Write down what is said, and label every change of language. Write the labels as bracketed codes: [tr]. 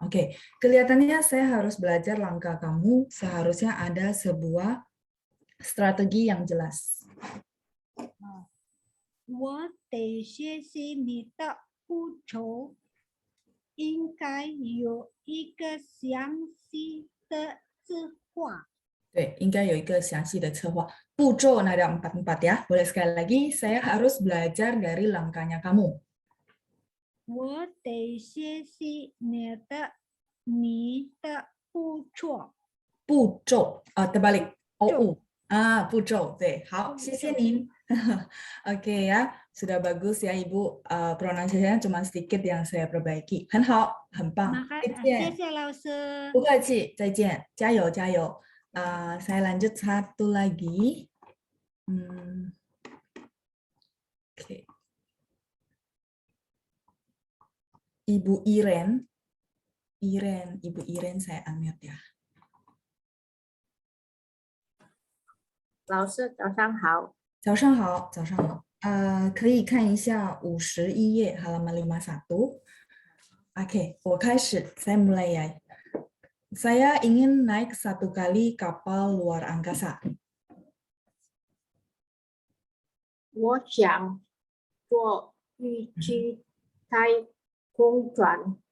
[id] Oke, kelihatannya saya harus belajar langkah kamu. Seharusnya ada sebuah strategi yang jelas. [zh] 我得学习你的步骤，应该有一个详细的计划。对，应该有一个详细的策划。 [id] 步骤 ada 4 ya. Boleh sekali lagi, saya harus belajar dari langkahnya kamu. [zh] 我得学习你的步骤。 [id] 步骤 terbalik. OU. [zh] 步骤 对，好，谢谢您。 [id] Oke ya, sudah bagus ya Ibu. Pronunciation-nya cuma sedikit yang saya perbaiki. [zh] 很好，很棒。谢谢老师。不客气，再见，加油加油。 [id] saya lanjut satu lagi. Oke. Ibu Iren, Ibu Iren saya unmute ya. [zh] 老师，早上好。早上好，早上好。可以看一下51页 [id] halaman 51. Oke, [zh] 我开始, [id] saya mulai ya. Saya ingin naik 1 kali kapal luar angkasa. [zh] 我想坐一次太空船。